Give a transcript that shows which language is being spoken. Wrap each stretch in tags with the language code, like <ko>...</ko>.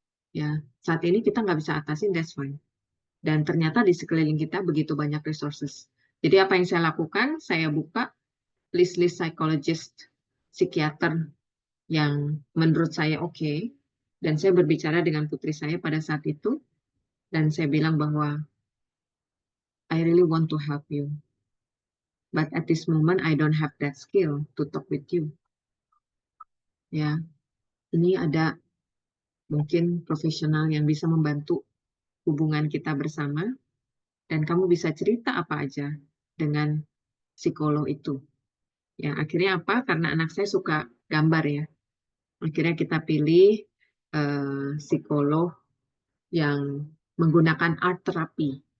<id>Ya, saat ini kita nggak bisa atasin,</id> <en>that's fine.</en> <id>Dan ternyata di sekeliling kita begitu banyak resources. Jadi apa yang saya lakukan? Saya buka list-list psychologist, psikiater yang menurut saya oke. Dan saya berbicara dengan putri saya pada saat itu. Dan saya bilang bahwa</id> <en>I really want to help you. But at this moment I don't have that skill to talk with you.</en> <id>Ya, ini ada mungkin profesional yang bisa membantu hubungan kita bersama. Dan kamu bisa cerita apa aja dengan psikolog itu. Ya, akhirnya apa? Karena anak saya suka gambar ya. Akhirnya kita pilih psikolog yang menggunakan art therapy.</id>